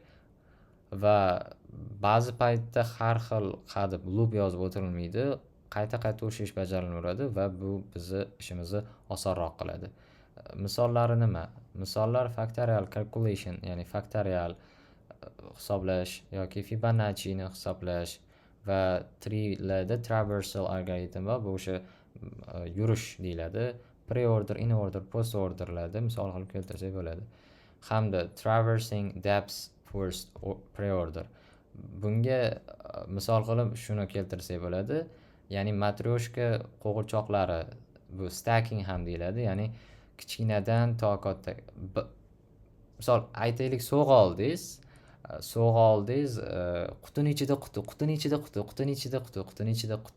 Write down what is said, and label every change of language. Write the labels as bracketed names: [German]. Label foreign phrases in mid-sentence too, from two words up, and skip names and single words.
[Uzbek] Va ba'zi paytda har xil qadib loop yozib o'tirilmaydi, qayta o'sha ish bajarilaveradi va bu bizni ishimizni osonroq qiladi. Misollari nima? Misollar [English] factorial calculation, [Uzbek] ya'ni factorial hisoblash yoki Fibonacci ni hisoblash va treelarda traversal algoritm va bu o'sha yurish deyiladi. [English] Pre-order, in-order, [Uzbek] post-orderlarda misol qilib keltirsak bo'ladi. [English] Hamda traversing depths first pre-order. [Uzbek] Bunga misol qilib shuni keltirsak bo'ladi. Ya'ni matryoshka qo'g'irchoqlari, bu stacking ham deyiladi. Ya'ni kichkinadan to katta. Misol aytaylik, sovg'a oldingiz, qutining ichida quti, qutining ichida quti, qutining ichida quti, qutining ichida quti.